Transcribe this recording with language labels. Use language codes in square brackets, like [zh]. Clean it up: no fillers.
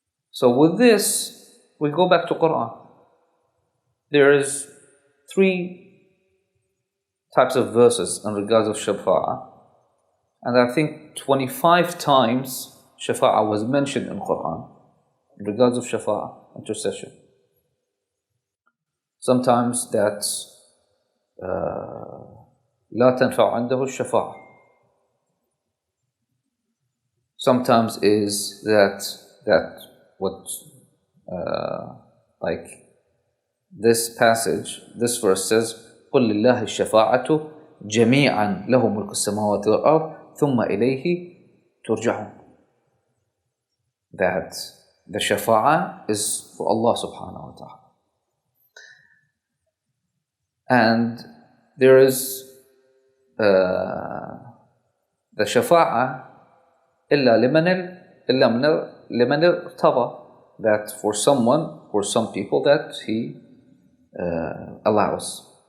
[en] So with this, we go back to Quran. There is 3 types of verses in regards of shafa'ah, and I think 25 times shafa'ah was mentioned in Quran in regards of shafa'ah, intercession. Sometimes that's [ar] لا تنفع عنده الشفاعة. [en] Sometimes is that what like this passage, this verse says, [ar] قل لله الشفاعة جميعا له ملك السماوات والأرض ثم إليه ترجعون. [en] That the shafa'ah is for Allah subhanahu wa ta'ala. And there is the shafa'ah [ar] إلا لمن ارتضى, [en] that for some people that he allows.